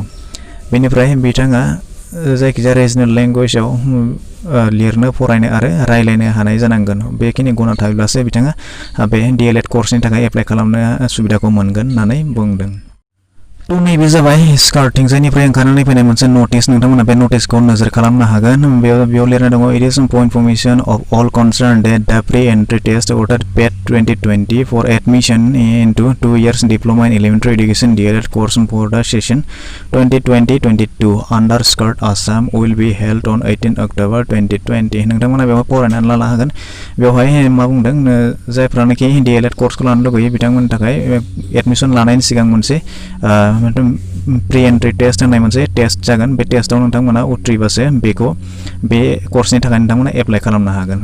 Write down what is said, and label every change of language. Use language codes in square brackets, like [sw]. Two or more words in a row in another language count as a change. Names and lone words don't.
[brx] बेनिफ्राय बिथाङा जायखिजाया [en] regional language [brx] लिरनो फरायनो आरो रायलायनो हानाय जानांगोन। बेखिनि गुना थायोब्लासो बिथाङा बे DLED कर्सनि थाखाय एप्लाइ खालामनो सुबिदाखौ मोनगोन होननानै बुंदों। तो नैबे जाबाय स्कार्टिंजायनिफ्राय ओंखारनानै फैनाय मोनसे नटिस नोंथांमोना बे नटिसखौ नोजोर खालामनो हागोन। बेयाव लिरनाय दङ [en] It is for information of all concerned that the pre entry test अर्थात PET 2020 for admission into 2 years diploma in elementary education DLED course for the session 2020-22 under SCERT Assam will be held on 18 October 2020। [brx] नोंथांमोना बेवहाय फरायनानै लानो हागोन। बेवहाय मा बुंदों जायफ्रानोखि DLED कोर्सखौ लानो लुगैयो बिथांमोननि थाखाय एडमिशन लानायनि सिगां मोनसे [en] pre entry test [brx] होननाय मोनसे टेस्ट जागोन। बे टेस्टआव नोंथांमोना उथ्रिबासो बे कर्सनि थाखाय नोंथांमोना एप्लाइ खालामनो हागोन।